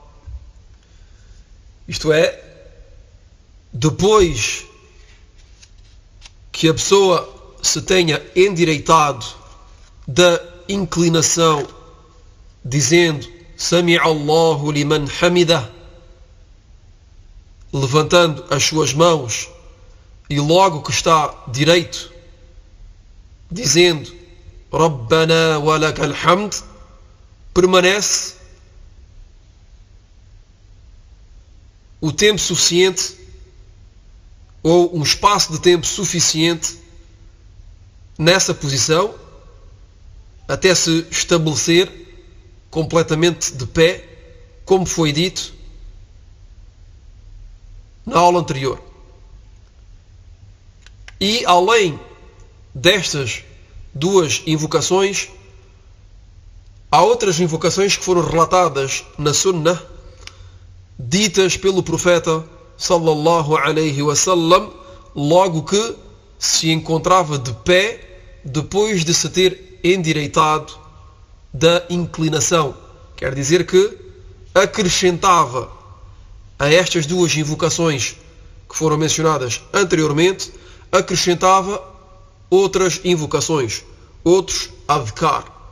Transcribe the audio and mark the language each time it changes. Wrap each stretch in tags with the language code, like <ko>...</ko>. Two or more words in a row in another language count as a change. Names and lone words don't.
<pt>Isto é, depois que a pessoa se tenha endireitado da inclinação, dizendo</pt> <ar>سمع الله لمن حمده,</ar> <pt>levantando as suas mãos, e logo que está direito, dizendo</pt> <ar>ربنا ولك الحمد,</ar> <pt>permanece o tempo suficiente, ou um espaço de tempo suficiente nessa posição, até se estabelecer completamente de pé, como foi dito na aula anterior. E além destas duas invocações, há outras invocações que foram relatadas na Sunnah, ditas pelo profeta</pt> <ar>صلى الله عليه وسلم,</ar> <pt>logo que se encontrava de pé depois de se ter endireitado da inclinação. Quer dizer que acrescentava a estas duas invocações que foram mencionadas anteriormente, acrescentava outras invocações, outros adhkar.</pt>